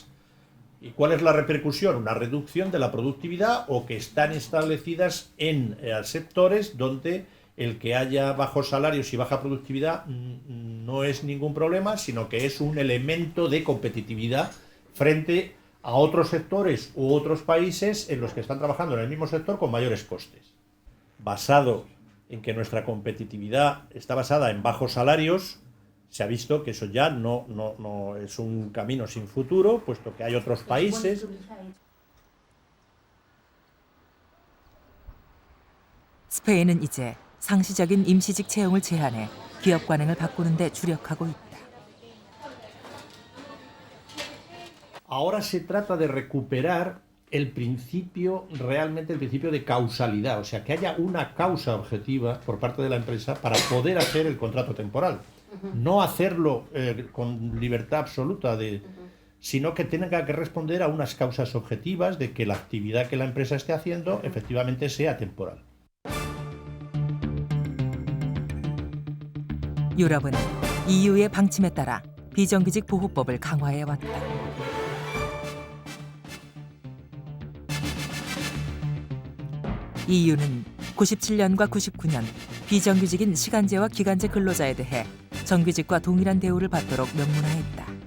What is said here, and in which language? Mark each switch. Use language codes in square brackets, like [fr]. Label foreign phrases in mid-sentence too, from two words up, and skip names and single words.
[es] ¿Y cuál es la repercusión? Una reducción de la productividad o que están establecidas en sectores donde el que haya bajos salarios y baja productividad no es ningún problema, sino que es un elemento de competitividad frente a otros sectores u otros países en los que están trabajando en el mismo sector con mayores costes. Basado en que nuestra competitividad está basada en bajos salarios, se ha visto que eso ya no es un camino sin futuro, puesto que hay otros países. [ko] 스페인은 이제 상시적인 임시직 채용을 제한해 기업 관행을 바꾸는 데 주력하고 있다. [es] Ahora se trata de recuperar realmente el principio de causalidad, o sea, que haya una causa objetiva por parte de la empresa para poder hacer el contrato temporal. No hacerlo con libertad absoluta, sino que tenga que responder a unas causas objetivas de que la actividad que la empresa esté haciendo efectivamente sea temporal. [ko] 유럽은 EU의 방침에 따라 비정규직 보호법을 강화해왔다. EU는 97년과 99년 비정규직인 시간제와 기간제 근로자에 대해 정규직과 동일한 대우를 받도록 명문화했다.